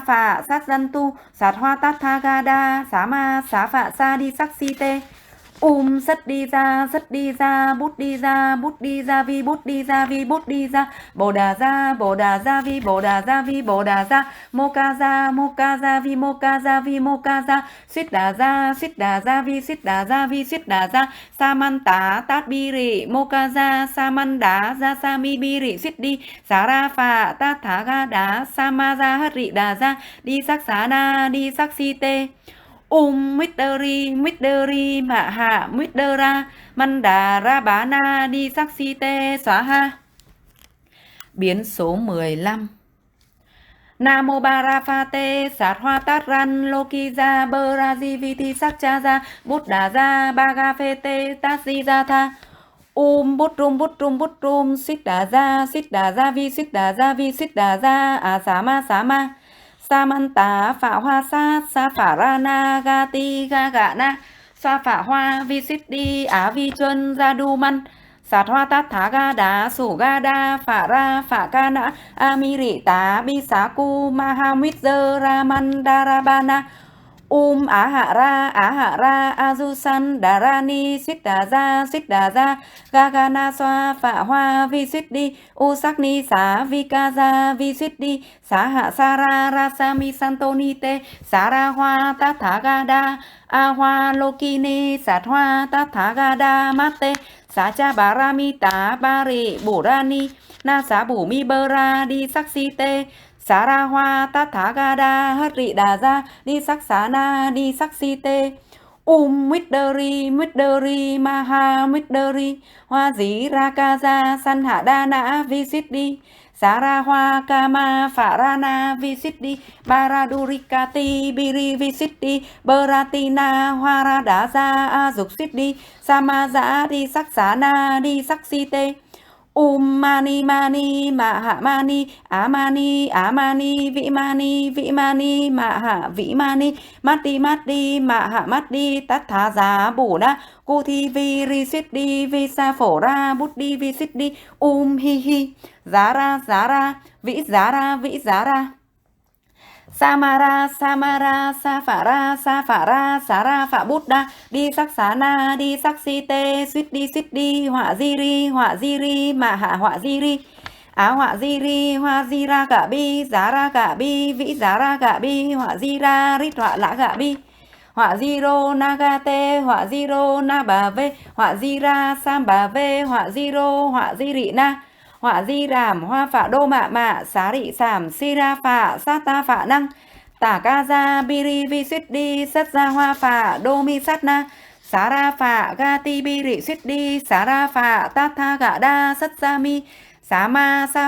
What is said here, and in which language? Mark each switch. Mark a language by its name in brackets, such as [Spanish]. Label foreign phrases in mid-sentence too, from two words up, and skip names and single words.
[Sanskrit] phạ sát dân tu sát hoa tát tha ga đa xá ma xá phạ sa đi sắc si tê sất đi ra bút đi ra vi bút đi ra bồ đà ra vi bồ đà ra mô ca ra vi mô ca ra xít đà ra vi xít đà ra sa man tá tát bi rị mô ca ra sa man đá ra sa mi bi rị xít đi xá ra phà tát thá ga đá sa ma ra hất rị đà ra đi sắc xá na đi sắc si tê Miteri mạ hạ Mitera Manda ra bá na đi sắc si tê xóa ha. [Vietnamese] Biến số 15. [Sanskrit] Namo Barafate sát hoa tát ran Loki ra Baraji viti sắc cha ra Bút đà ra Bagafete tát di ra tha bút rum xích đà ra vi xích đà ra xá ma Samanta phạ hoa sát sa phả ra na ga ti ga gạ na sa phả hoa vi xít đi á vi chuân ra đu man sát hoa tát thá ga đá sủ ga đa phả ra phả ca na ami rị tá bi xá cu ma ha mít dơ ra man đa ra ba na á hạ ra azusan darani xít đà ra ga na xoa phạ hoa vi xít đi sắc ni xá vi ca ra vi xít đi xá hạ sa ra ra sa mi santoni te xá ra hoa tát thá ga đa hoa lokini sát hoa tát thá ga đa mate xá cha bà ra mi tá ba rị bổ ra ni na xá bổ mi bơ ra đi sắc si tê xá ra hoa tát thá ga đa hất rị đà ra đi sắc xá na đi sắc si tê Miteri maha Miteri hoa dí ra ca ra san hạ đa nã vi xít đi xá ra hoa kama phả ra na vi xít đi baradurikati biri vi xít đi beratina hoa ra đá ra dục xít đi sama giã đi sắc xá na đi sắc si tê mani ma ha mani á mani vĩ mani ma ha vĩ mani mắt đi ma ha mắt đi tát thá giá bổ đa cu thi vi ri xít đi vi sa phổ ra bút đi vi xít đi hi hi giá ra vĩ giá ra Samara sa phả ra xá ra phả bút đa đi sắc xá na đi sắc si tê suýt đi họa di ri mà hạ họa di ri á họa di ri hoa di ra gạ bi giá ra gạ bi vĩ giá ra gạ bi họa di ra rít họa lã gạ bi họa di rô na ga tê họa di rô na bà vê họa di ra sam bà vê họa di rô họa di rị na họa di ràm hoa phạ đô mạ xá rị sàm si ra phạ sát ta phạ năng tả ca ra biri vi xít đi sắt ra hoa phạ đô mi sát na xá ra phạ ga ti bi rị xít đi xá ra phạ tát tha gạ đa sắt ra mi xá ma sa